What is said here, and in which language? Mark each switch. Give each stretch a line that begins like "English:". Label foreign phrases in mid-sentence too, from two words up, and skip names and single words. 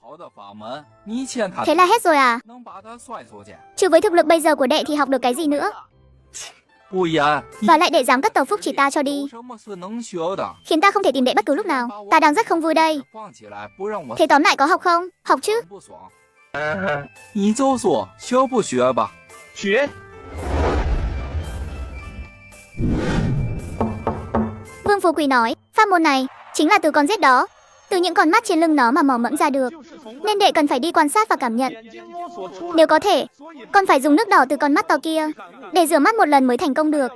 Vietnamese: Thế là hết rồi à? Chứ với thực lực bây giờ của đệ thì học được cái gì nữa? Và lại đệ dám cất tờ phúc chỉ ta cho đi, khiến ta không thể tìm đệ bất cứ lúc nào. Ta đang rất không vui đây. Thế tóm lại có học không? Học chứ.
Chinese: 你就说学不学吧？学。
Vietnamese: Vương Phú Quý nói, pháp môn này chính là từ con rết đó, từ những con mắt trên lưng nó mà mò mẫm ra được. Nên đệ cần phải đi quan sát và cảm nhận. Nếu có thể, con phải dùng nước đỏ từ con mắt to kia để rửa mắt một lần mới thành công được.